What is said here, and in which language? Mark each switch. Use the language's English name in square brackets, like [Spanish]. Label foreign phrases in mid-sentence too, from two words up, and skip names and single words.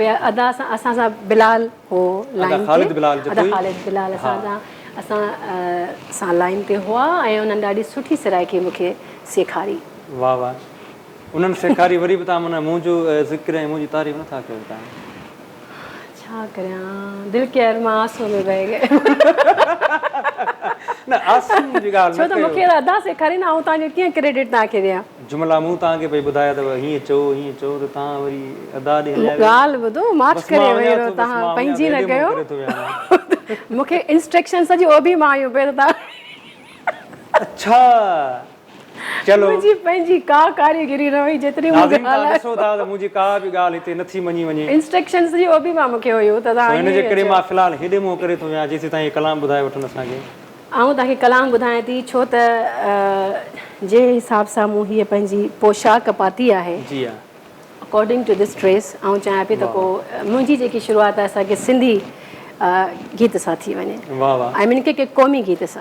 [Sindhi] अदा असां सां बिलाल हो लाइन ख़ालिद बिलाल ते, अदा ख़ालिद बिलाल असां सां लाइन ते हुआ ऐं उन्हनि ॾाढी सुठी सराइकी मूंखे सेखारी। वाह वाह। उन्हनि सेखारी वरी बि तव्हां माना मुंहिंजो ज़िक्र ऐं मुंहिंजी तारीफ़ नथा कयो तव्हां छा करियां [Hindi] दिलि के अरमा आंसू में बह गए [Sindhi] न आसूं जी ॻाल्हि छो न त मूंखे कयो अदा सेखारी न ऐं तव्हांजो कीअं क्रेडिट तव्हांखे ॾियां जुमिला मूं तव्हांखे भई ॿुधाया अथव हीअं चओ त तव्हां वरी अदा ॾे हलिया विया। ॻाल्हि ॿुधो माफ़ बसि मां करे वञा वञो थो, बसि तव्हां मां वञा पंहिंजी थो, न हेॾे कयो मुंहुं करे थो विया मूंखे इंस्ट्रक्शन सॼी ओबी मां आयूं पहिरियों तव्हां [Hindi] अच्छा चलो [Sindhi] मुंहिंजी पंहिंजी का कारीगिरी न हुई जेतिरी नाज़रीन मूंखे तव्हां हलाए ॾिसो था त मुंहिंजी का बि ॻाल्हि हिते नथी मञी वञे इंस्ट्रक्शन सॼी ओबी मां मूंखे हुयो त तव्हां हिन जे ईअं करे चयो। मां फ़िलहालु हेॾे मुंहुं करे थो विया जेसीं ताईं कलाम ॿुधाए वठनि असांखे आऊं तव्हांखे कलाम ॿुधायां थी छो त जे हिसाब सां मूं हीअ पंहिंजी पोशाक पाती आहे जी हा [English] according to this dress [Sindhi] ऐं चाहियां पई त पोइ मुंहिंजी जेकी शुरूआति आहे असांखे सिंधी गीत सां थी वञे वाह वाह [English] I mean [Sindhi] के क़ौमी गीत सां